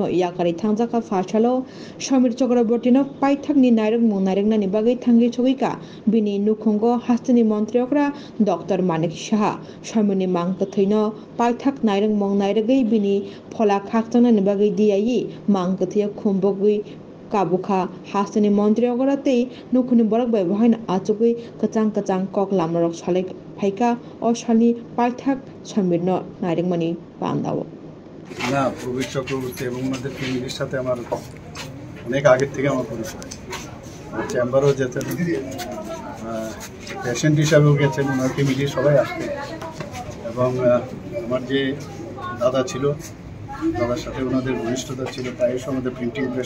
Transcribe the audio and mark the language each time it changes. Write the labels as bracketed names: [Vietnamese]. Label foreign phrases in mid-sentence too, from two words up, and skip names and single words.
[Kok Borok] याकारि थांजाखा फासालो समीर चक्रवर्ती नो पाइथाकनि नायरक मं नायरकनानि बागै थांगि छबिका बिनि नुखुंगो हास्टनि मन्त्रियकरा डॉक्टर मानिक साहा समीरनि मांग कथैनो पाइथाक नायरक मं नायरगै बिनि फला खाकजांनानि बागै दियायि मांग कथैया खुमबगै काबुखा हास्टनि मन्त्रियकरा तै नुखुनि बरक बै बहायना आचुगै कचां कचां कक लामरक साले फाइका और सालनि पाइथाक समीरनो नायरकमानि बांदाव [Bangla] না প্রবীর চক্রবর্তী এবং ওনাদের ফ্যামিলির সাথে আমার অনেক আগের থেকে আমার পরিচয় চেম্বারও যেতেন পেশেন্ট হিসাবেও গেছেন ওনার ফ্যামিলির সবাই আসতেন এবং আমার যে দাদা ছিল দাদার সাথে ওনাদের ঘনিষ্ঠতা ছিল প্রায়শ আমাদের প্রিন্টিং প্রেস